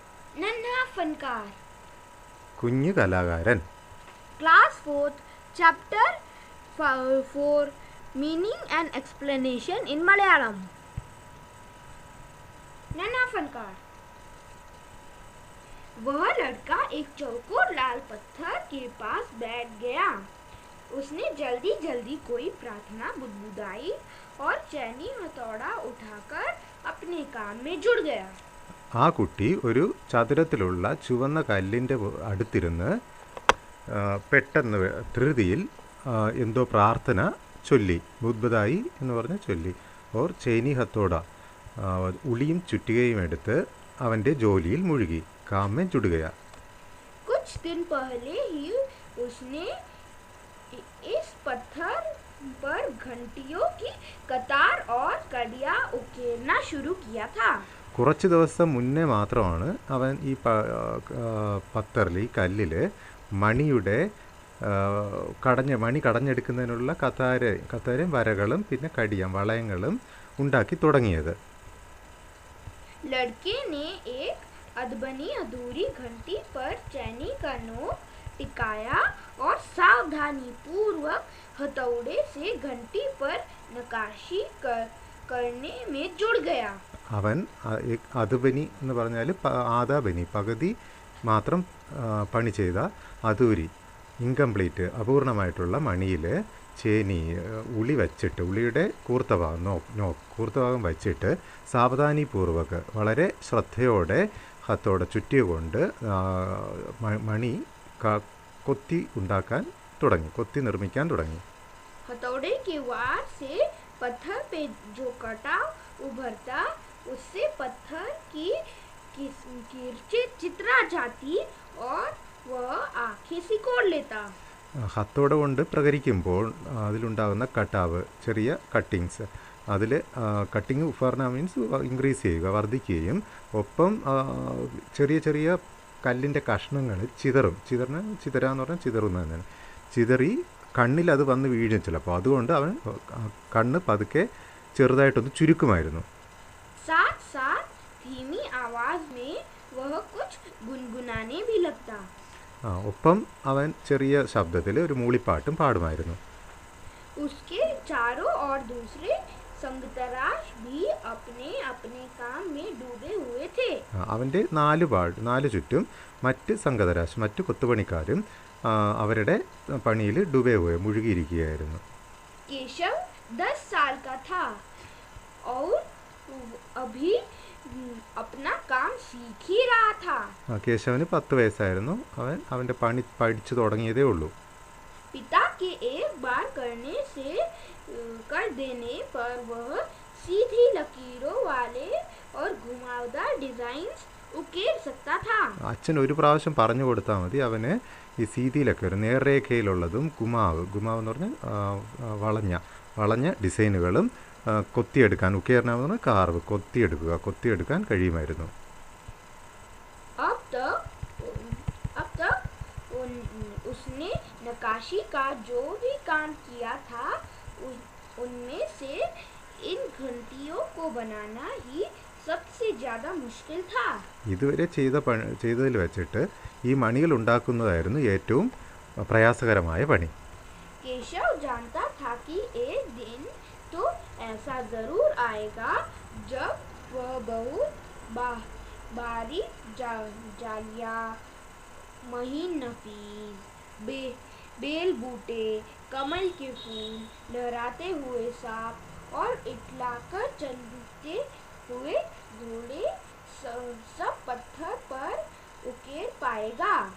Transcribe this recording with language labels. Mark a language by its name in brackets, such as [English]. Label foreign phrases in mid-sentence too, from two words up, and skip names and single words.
[Hindi] नन्हा फनकार [Malayalam] കുഞ്ഞു കലാകാരൻ. [English] Class 4th Chapter 4 Meaning and Explanation in Malayalam. [Hindi] नन्हा फनकार। वह लड़का एक चौकोर लाल पत्थर के पास बैठ गया। उसने जल्दी जल्दी कोई प्रार्थना बुदबुदाई और चैनी हथौड़ा उठाकर अपने काम में जुड़ गया। [Malayalam] ആ കുട്ടി ഒരു ചതുരത്തിലുള്ള ചുവന്ന കല്ലിൻ്റെ അടുത്തിരുന്ന് പെട്ടെന്ന് ധൃതിയിൽ എന്തോ പ്രാർത്ഥന ചൊല്ലി. ബുദ്ബുദായി എന്ന് പറഞ്ഞ് ചൊല്ലി. [Hindi] और चैनी हथौड़ा [Malayalam] ഉളിയും ചുറ്റികയും എടുത്ത് അവൻ്റെ ജോലിയിൽ മുഴുകി. [Hindi] काम में जुट गया. कुछ दिन पहले ही उसने इस पत्थर पर घंटियों की कतार और कड़ियाँ उकेरना शुरू किया था। [Malayalam] കുറച്ച് ദിവസം മുന്നേ മാത്രമാണ് അവൻ ഈ പത്തറിൽ ഈ കല്ലിൽ മണിയുടെ മണി കടഞ്ഞെടുക്കുന്നതിനുള്ള കത്താരയും വരകളും പിന്നെ കടിയാം വളയങ്ങളും ഉണ്ടാക്കി തുടങ്ങിയത്. [Hindi] लड़के ने एक अधबनी अधूरी घंटी पर चैनी का नोक टिकाया और सावधानी पूर्वक हथौड़े से घंटी पर नक्काशी करने में जुड़ गया। [Malayalam] അവൻ അധുബനി എന്ന് പറഞ്ഞാൽ ആദാബനി പകുതി മാത്രം പണി ചെയ്ത അധൂരി ഇൻകംപ്ലീറ്റ് അപൂർണമായിട്ടുള്ള മണിയിൽ ചേനി ഉളി വച്ചിട്ട് ഉളിയുടെ കൂർത്തഭാഗം വച്ചിട്ട് സാവധാനിപൂർവ്വക വളരെ ശ്രദ്ധയോടെ ഹത്തോടെ ചുറ്റിയുകൊണ്ട് മണി കൊത്തി ഉണ്ടാക്കാൻ തുടങ്ങി, കൊത്തി നിർമ്മിക്കാൻ തുടങ്ങി. [Hindi] हथौड़े के वार से पत्थर पे जो कटाव उभरता उससे पत्थर की किरचित चित्रा जाती और वह आंखें सिकोड़ लेता. [Malayalam] ഹത്തോട കൊണ്ട് പ്രകരിക്കുമ്പോൾ അതിലുണ്ടാകുന്ന കട്ടാവ്, ചെറിയ കട്ടിങ്സ്, അതിൽ കട്ടിങ് ഉഫർണ [English] means increase [Malayalam] ചെയ്യുക, വർദ്ധിക്കുകയും ഒപ്പം ചെറിയ ചെറിയ കല്ലിൻ്റെ കഷ്ണങ്ങൾ ചിതറാന്ന് പറഞ്ഞാൽ ചിതറുന്നതന്നെ, ചിതറി കണ്ണിൽ അത് വന്ന് വീഴും ചിലപ്പോൾ. അതുകൊണ്ട് അവൻ കണ്ണ് പതുക്കെ ചെറുതായിട്ടൊന്ന് ചുരുക്കുമായിരുന്നു. [Hindi] साथ साथ धीमी आवाज में वह कुछ गुनगुनाने भी लगता. [Malayalam] ഒപ്പം അവൻ ചെറിയ ശബ്ദത്തിൽ ഒരു മൂളിപ്പാട്ടും പാടുമായിരുന്നു. [Hindi] उसके चारों और दूसरे संगतराश भी अपने अपने काम में डूबे हुए थे. [Malayalam] അവൻ്റെ നാല് ചുറ്റും മറ്റ് സംഗതരാശ്, മറ്റു കൊത്തുപണിക്കാരും അവരുടെ പണിയിൽ മുഴുകിയിരിക്കുകയായിരുന്നു. [Hindi] केशव 10 साल का था और अभी अपना काम सीख ही रहा था. [Malayalam] കേശവന് 10 വയസ്സായിരുന്നു. അവൻ്റെ പണി പഠിച്ചു തുടങ്ങിയതേ ഉള്ളൂ. [Hindi] पिता के एक बार कर देने पर वह सीधी लकीरों वाले और घुमावदार डिजाइन्स उकेर सकता था. [Malayalam] അച്ഛൻ ഒരു പ്രാവശ്യം പറഞ്ഞു കൊടുത്താൽ മതി അവന് ഈ സീതിയിലൊക്കെ ഒരു നേർരേഖയിലുള്ളതും ഗുമാവ് എന്ന് പറഞ്ഞാൽ വളഞ്ഞ ഡിസൈനുകളും കൊത്തിയെടുക്കാൻ, ഉക്കേർനാവ് എന്ന് പറഞ്ഞാൽ കൊത്തിയെടുക്കാൻ കഴിയുമായിരുന്നു. [Hindi] अब तक उसने नक्काशी का जो भी काम किया था उनमें से इन घंटियों को बनाना ही सबसे ज्यादा मुश्किल था. [Malayalam] ഇതുവരെ ചെയ്തതിൽ വെച്ചിട്ട് ഈ മണികൾ ഉണ്ടാക്കുന്നതായിരുന്നു ഏറ്റവും പ്രയാസകരമായ പണി. [Hindi] केशव जानता था कि एक दिन तो ऐसा जरूर आएगा जब वह बहुत बारीक जालियां, महीन नफीस बेल बूटे, कमल के फूल, लहराते हुए सांप और इटलाकर चलते हुए घोड़े सब पत्थर पर उकेर पाएगा.